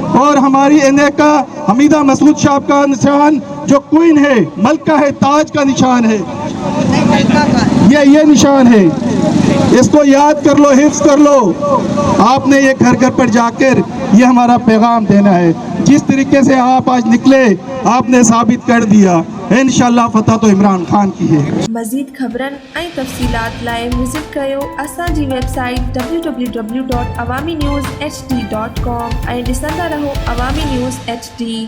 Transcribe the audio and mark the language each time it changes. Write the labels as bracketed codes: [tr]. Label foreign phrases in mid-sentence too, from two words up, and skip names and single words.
[ur] اور ہماری NA کا حمیدہ مسعود صاحب کا نشان جو کوئن ہے، ملکہ ہے، تاج کا نشان ہے، یہ نشان ہے، اس کو یاد کر لو، حفظ کر لو. آپ نے یہ گھر گھر پر جا کر یہ ہمارا پیغام دینا ہے. جس طریقے سے آپ آج نکلے آپ نے ثابت کر دیا. انشاءاللہ فتح تو عمران خان کی ہے. [sd] مزید خبرن ऐं तफ़सीलात लाइ विज़िट कयो असांजी वेबसाइट www.awamiNewsHD.com ऐं ॾिसंदा रहो अवामी न्यूज़ HD.